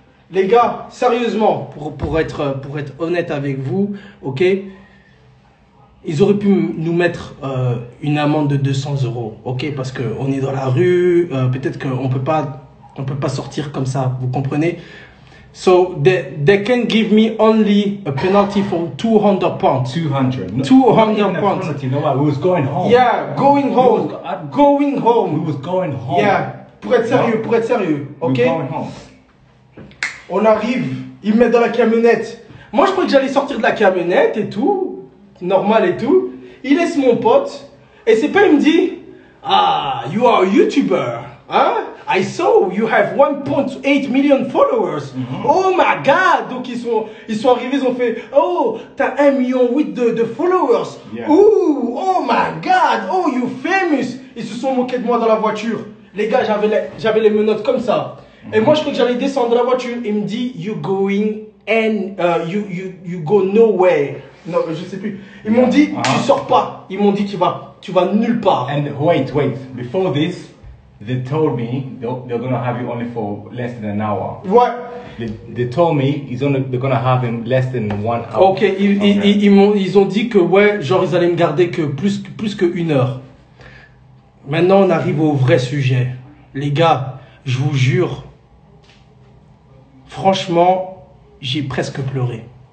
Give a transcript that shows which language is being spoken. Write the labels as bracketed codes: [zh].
[fr] Les gars, sérieusement, pour être honnête avec vous, ok? Ils auraient pu nous mettre une amende de 200 €, ok? Parce qu'on est dans la rue, peut-être qu'on peut pas sortir comme ça, vous comprenez? [en] So, they can give me only a penalty for 200 pounds. 200. 200 pounds. You know what? We was going home. Yeah, going home. Going home. We was going home. Yeah. [fr] Pour être sérieux, ok? [en] Home. [fr] On arrive, il me met dans la camionnette. Moi, je croyais que j'allais sortir de la camionnette et tout, normal et tout. Il laisse mon pote, et c'est pas, il me dit, [en] you are a YouTuber, [fr] hein? [en] I saw you have 1.8 million followers. Oh my God! [fr] Donc ils sont arrivés, ils ont fait, oh, t'as 1,8 million de followers. [en] Yeah. Ooh, oh my God! Oh, you famous! [fr] Ils se sont moqués de moi dans la voiture. Les gars, j'avais les menottes comme ça. Et moi, je crois que j'allais descendre de la voiture. Il me dit, [en] you going and you go nowhere. [fr] Non, je sais plus. Ils m'ont dit, tu sors pas. Ils m'ont dit, tu vas nulle part. [en] And wait. Before this, they told me they're gonna have you only for less than an hour. [fr] Ouais. [en] They told me they're gonna have him less than 1 hour. [fr] Ok, ils ont dit que ouais, genre ils allaient me garder que plus que 1 heure. Maintenant, on arrive au vrai sujet. Les gars, je vous jure, franchement, j'ai presque pleuré.